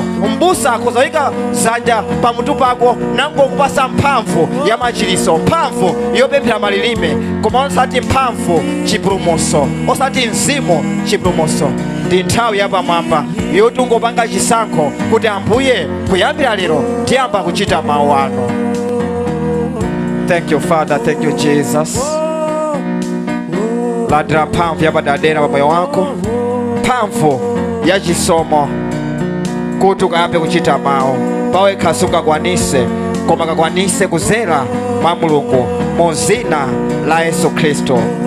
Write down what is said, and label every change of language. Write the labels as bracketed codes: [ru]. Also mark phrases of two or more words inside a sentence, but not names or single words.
[ny] M'busa akuzayika dzanja pamutu pako nangokupasa mphamvu ya machiritso, mphamvu yopemphera malilime, koma osati mphamvu chipulumutso, osati mzimu chipulumutso. Ndi nthawi yapamwamba yoti ungopanga chisankho kuti Ambuye kuyambira lero tiyamba kuchita mawu anu. [en] Thank you Father, thank you Jesus. [ny] Landira mphamvu yapadadera pa moyo wako, mphamvu ya chisomo kuti ukayambe kuchita mawu. Pawekha sungakwanise, koma kakwanise kudzera mwa Mulungu mu dzina la Yesu Khristu.